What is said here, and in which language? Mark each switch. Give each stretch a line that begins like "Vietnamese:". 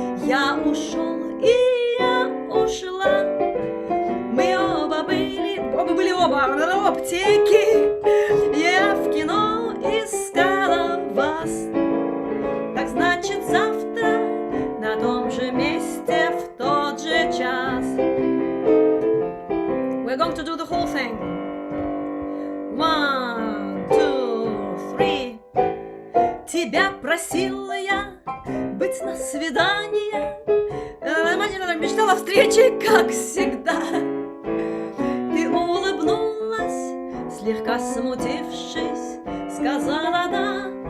Russian: Я ушел, и я ушла. Мы оба были в аптеке. Я в кино искала вас. Так значит завтра на том же месте в тот же час.
English: We're going to do the whole thing. 1, 2, 3.
Russian: Тебя просила я быть на свидание. Мечтала о встрече, как всегда. Ты улыбнулась, слегка смутившись, сказала да,